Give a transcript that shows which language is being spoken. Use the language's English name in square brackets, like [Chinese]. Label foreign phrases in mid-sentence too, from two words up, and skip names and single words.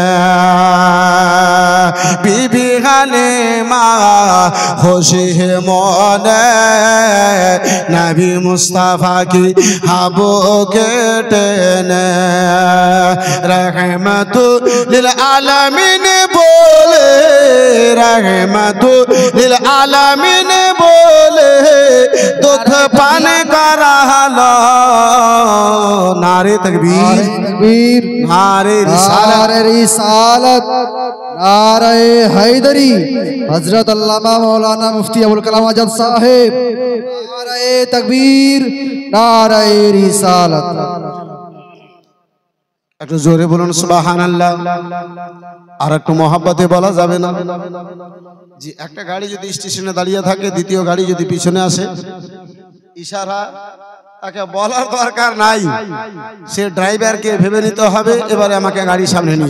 [Bangla] বিবি হালিমা খুশি মনে নবী মুস্তাফা কি হাবুকে টেনে [Arabic] رحمة للعالمين [Bangla] বলে [Arabic] رحمة للعالمين [Bangla] বলে দুধ পান করা হলো [Urdu] نعرہ تکبیر نعرہ رسالت نعرہ حیدری حضرت علامہ مولانا مفتی ابو الکلام آزاد صاحب نعرہ تکبیر نعرہ رسالت [Bangla] একটু জোরে বলুন সুবহানাল্লাহ আর একটু মহব্বতে বলা যাবে না জি একটা গাড়ি যদি স্টেশনে দাঁড়িয়ে থাকে দ্বিতীয় গাড়ি যদি পিছনে আসে ইশারা তাকে বলার দরকার নাই সে ড্রাইভারকে ভেবে নিতে হবে এবারে আমাকে গাড়ির সামনে নিয়ে